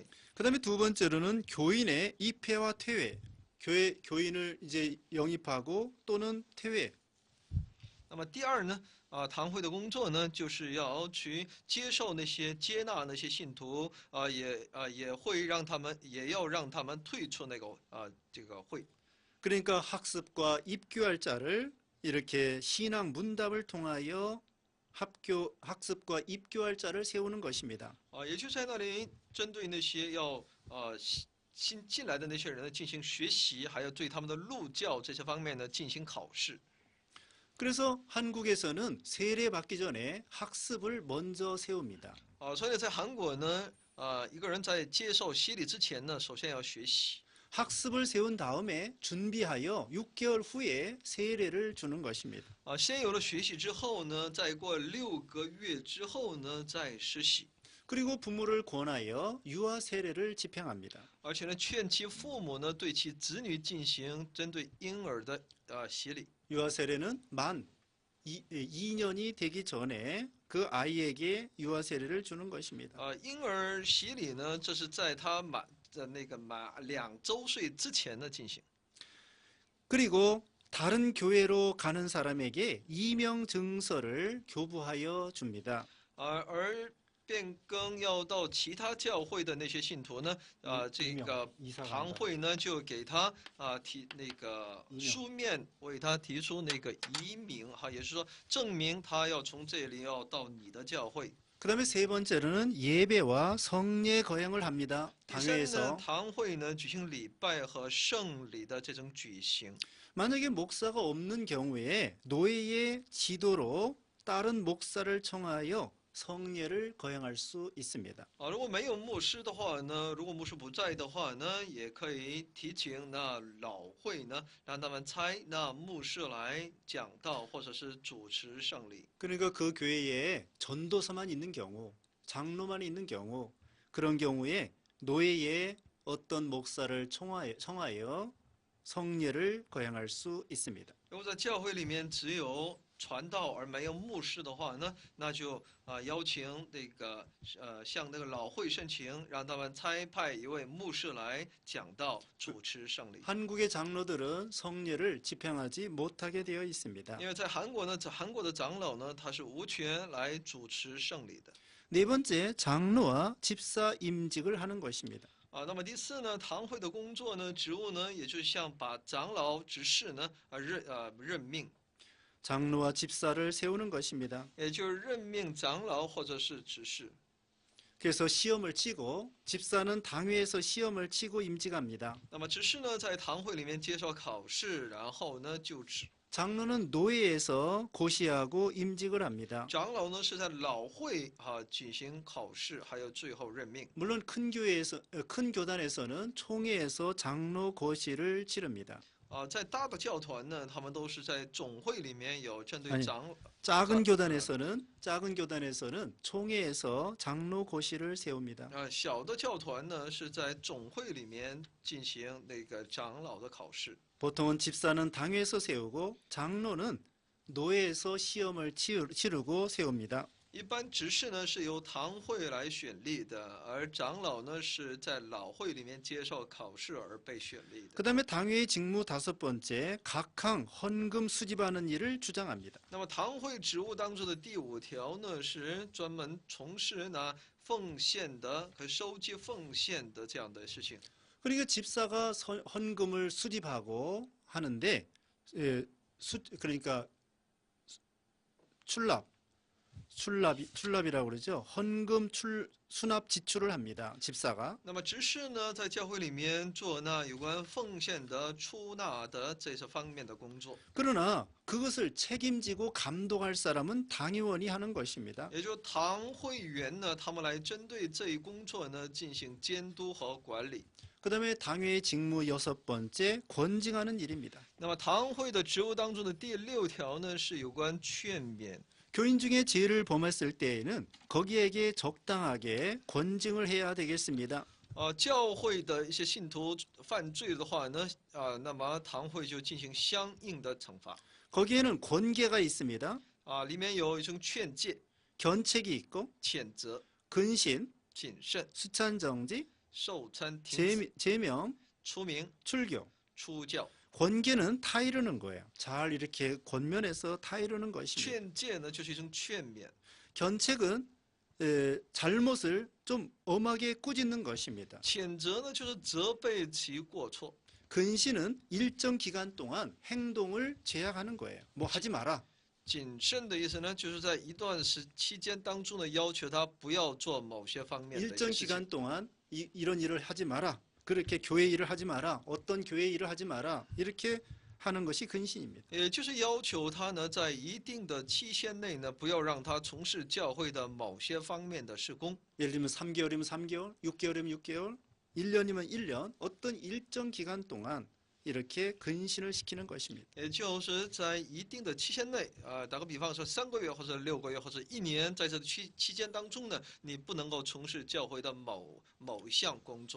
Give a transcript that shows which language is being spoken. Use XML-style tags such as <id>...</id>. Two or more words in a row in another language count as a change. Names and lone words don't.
<ko>그다음에 두 번째로는 교인의 입회와 퇴회. 교인을 이제 영입하고 또는 퇴회.</ko> <zh>那么第二呢，堂会的工作呢，就是要去接纳那些信徒，也要让他们退出那个这个会。</zh> <ko>그러니까 학습과 입교할 자를 이렇게 신앙 문답을 통하여 학습과 입교할 자를 세우는 것입니다.</ko> <zh>也就在那里针对那些要新进来的那些人呢进行学习，还有对他们的路教这些方面呢进行考试。</zh> <ko>그래서 한국에서는 세례 받기 전에 학습을 먼저 세웁니다.</ko> <zh>所以在韩国呢，一个人在接受洗礼之前呢，首先要学习。</zh> <ko>학습을 세운 다음에 준비하여 6개월 후에 세례를 주는 것입니다.</ko> <zh>先有了学习之后呢，再过6个月之后呢，再施洗。</zh> <ko>그리고 부모를 권하여 유아 세례를 집행합니다.</ko> <zh>而且呢，劝其父母呢，对其子女进行针对婴儿的洗礼。</zh> <ko>유아 세례는 만 2년이 되기 전에 그 아이에게 유아 세례를 주는 것입니다.</ko> <zh>婴儿洗礼呢，这是在他满2周岁之前呢进行。</zh> <ko>그리고 다른 교회로 가는 사람에게 이명 증서를 교부하여 줍니다.</ko> <zh>而变更要到其他教会的那些信徒呢，这个堂会呢就给他提那个书面为他提出那个移民也就是说证明他要从这里要到你的教会。</zh> <ko>그다음에 세 번째로는 예배와 성례 거행을 합니다.</ko> <zh>第三呢，</zh> <ko>당회에서</ko> <zh>堂会呢举行礼拜和圣礼的这种举行。</zh> <ko>만약에 목사가 없는 경우에 노예의 지도로 다른 목사를 청하여 성례를 거행할 수 있습니다.</ko> <zh>如果没有牧师的话呢，如果牧师不在的话呢，也可以提请那老会呢，让他们差那牧师来讲道或者是主持圣礼。</zh> <ko>그러니까 그 교회에 전도사만 있는 경우, 장로만 있는 경우, 그런 경우에 노예의 어떤 목사를 청하여 성례를 거행할 수 있습니다.</ko> <zh>如果在教会里面只有传道而没有牧师的话呢，那就邀请向那个老会申请，让他们差派一位牧师来讲道，主持圣礼。</zh> <ko>한국의 장로들은 성례를 집행하지 못하게 되어 있습니다.</ko> <zh>因为在韩国呢，韩国的长老呢，他是无权来主持圣礼的。</zh> <ko>네 번째, 장로와 집사 임직을 하는 것입니다.</ko> <zh>那么第四呢，堂会的工作呢，职务呢，也就是像把长老、执事呢，任命，</zh> <ko>장로와 집사를 세우는 것입니다.</ko> <zh>也就是任命长老或者是执事。</zh> <ko>그래서 시험을 치고 집사는 당회에서 시험을 치고 임직합니다.</ko> <zh>那么执事呢，在堂会里面接受考试，然后呢就职。</zh> <ko>장로는 노예에서 고시하고 임직을 합니다.</ko> <zh>长老呢是在老会进行考试，还有最后任命。</zh> <ko>물론 큰 교단에서는 총회에서 장로 고시를 치릅니다.</ko> <zh>在大的教团呢，他们都是在总会里面有针对</zh> <ko>아니</ko> <zh>长</zh> <ko>작은 교단에서는 총회에서 장로 고시를 세웁니다.</ko> <zh>小的教团呢是在总会里面进行那个长老的考试。</zh> <ko>보통은 집사는 당회에서 세우고 장로는 노예에서 시험을 치르고 세웁니다.</ko> <zh>一般执事呢是由堂会来选立的，而长老呢是在老会里面接受考试而被选立的。</zh> <ko>그다음에 당회의 직무 다섯 번째, 각항 헌금 수집하는 일을 주장합니다.</ko> <zh>那么堂会职务当中的第5条呢，是专门从事呢奉献的和收集奉献的这样的事情。</zh> <ko>그러니까 집사가 헌금을 수집하고 하는데, 그러니까 출납이라고 그러죠. 헌금 수납 지출을 합니다. 집사가.</ko> <zh>那么执事呢，在教会里面做那有关奉献的、出纳的这些方面的工作。</zh> <ko>그러나 그것을 책임지고 감독할 사람은 당의원이 하는 것입니다.</ko> <zh>也就是堂会员呢，他们来针对这一工作呢进行监督和管理。</zh> <ko>그다음에 당회의 직무 여섯 번째, 권징하는 일입니다.</ko> <zh>那么堂会的职务当中的第6条呢，是有关劝勉。</zh> <ko>교인 중에 죄를 범했을 때에는 거기에게 적당하게 권징을 해야 되겠습니다.</ko> <zh>教会的一些信徒犯罪的话呢，那么堂会就进行相应的惩罚。</zh> <ko>거기에는 권계가 있습니다.</ko> <zh>里面有一种劝诫、</zh> <ko>견책이 있고</ko> <zh>谴责、</zh> <ko>근신,</ko> <zh>谨慎、</zh> <ko>수찬정지,</ko> <zh>受参停止、</zh> <ko>제명,</ko> <zh>出名、</zh> <ko>출교.</ko> <zh>出教。</zh> <ko>권계는 타이르는 거예요. 잘 이렇게 권면해서 타이르는 것입니다.</ko> <zh>劝诫呢，就是一种劝勉。</zh> <ko>견책은 잘못을 좀 엄하게 꾸짖는 것입니다.</ko> <zh>谴责呢，就是责备其过错。</zh> <ko>근신은 일정 기간 동안 행동을 제약하는 거예요. 뭐 하지 마라.</ko> <zh>谨慎的意思呢，就是在一段期间当中呢，要求他不要做某些方面的一些</zh> <ko>일정</ko> <zh>事情。</zh> <ko>기간 동안 이런 일을 하지 마라. 그렇게 교회 일을 하지 마라. 어떤 교회 일을 하지 마라. 이렇게 하는 것이 근신입니다.</ko> <zh>也就是要求他呢，在一定的期限内呢，不要让他从事教会的某些方面的事工。</zh> <ko>예를 들면 3개월이면 3개월, 6개월이면 6개월, 1년이면 1년, 어떤 일정 기간 동안 이렇게 근신을 시키는 것입니다.</ko> <zh>也就是在一定的期限内，打个比方说3个月或者6个月或者1年，在这期间当中呢，你不能够从事教会的某一项工作。</zh>